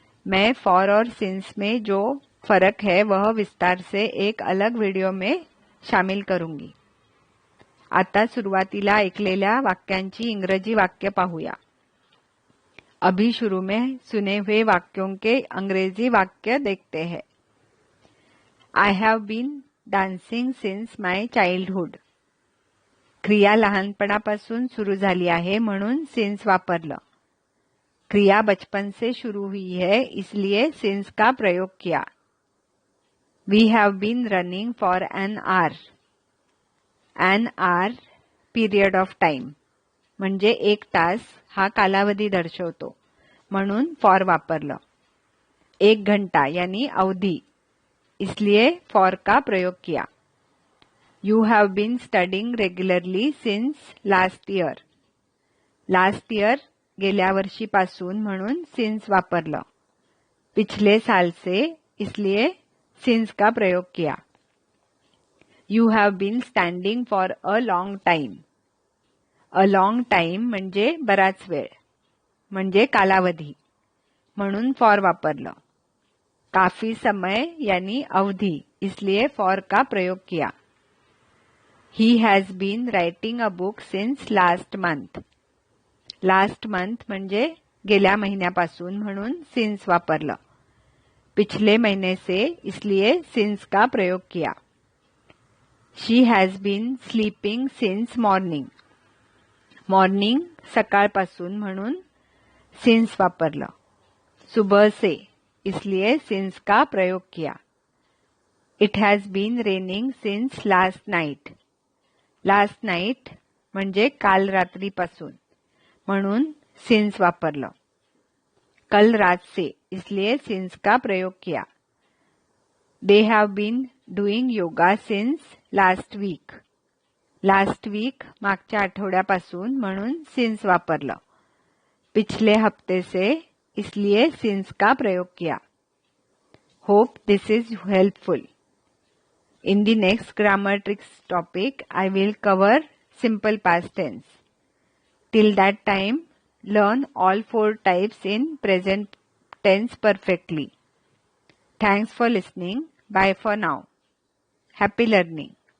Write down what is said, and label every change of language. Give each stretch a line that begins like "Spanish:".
Hindi: मैं for और since में जो फरक है वह विस्तार से एक अलग वीडियो में शामिल करूंगी।
Marathi: आता सुरुवातीला ऐकलेल्या वाक्यांची इंग्रजी वाक्य पाहूया।
Hindi: अभी शुरू में सुने हुए वाक्यों के अंग्रेजी वाक्य देखते हैं।
English: I have been dancing since my childhood.
Marathi: क्रिया लहानपणापासून सुरू झाली आहे म्हणून since वापरलं।
Hindi: क्रिया बचपन से शुरू हुई है इसलिए since का प्रयोग किया।
English: We have been running for an hour. An hour period of time
Marathi: म्हणजे 1 तास हा कालावधी दर्शवतो म्हणून for वापरलं।
Hindi: 1 घंटा यानी अवधि इसलिए for का प्रयोग किया।
English: You have been studying regularly since last year. Last year
Marathi: गेल्या वर्षीपासून म्हणून since वापरलं।
Hindi: पिछले साल से इसलिए since का प्रयोग किया।
English: You have been standing for a long time. A long time
Marathi: म्हणजे बराच वेळ म्हणजे कालावधी म्हणून for वापरलं।
Hindi: काफी समय यानी अवधि इसलिए for का प्रयोग किया।
English: He has been writing a book since last month. Last month
Marathi: म्हणजे गेल्या महिन्यापासून म्हणून since वापरलं।
Hindi: पिछले महीने से इसलिए since का प्रयोग किया।
English: She has been sleeping since morning.
Marathi: Morning सकाळपासून म्हणून since वापरलं।
Hindi: सुबह से इसलिए since का प्रयोग किया।
English: It has been raining since last night. Last night
Marathi: म्हणजे काल रात्रीपासून म्हणून since वापरलं।
Hindi: कल रात से इसलिए since का प्रयोग किया।
English: They have been doing yoga since last week. Last week
Marathi: मागच्या आठवड्यापासून म्हणून since वापरलं।
Hindi: पिछले हफ्ते से इसलिए since का प्रयोग किया।
English: Hope this is helpful. In the next grammar tricks topic, I will cover simple past tense. Till that time, learn all 4 types in present tense perfectly. Thanks for listening. Bye for now. Happy learning.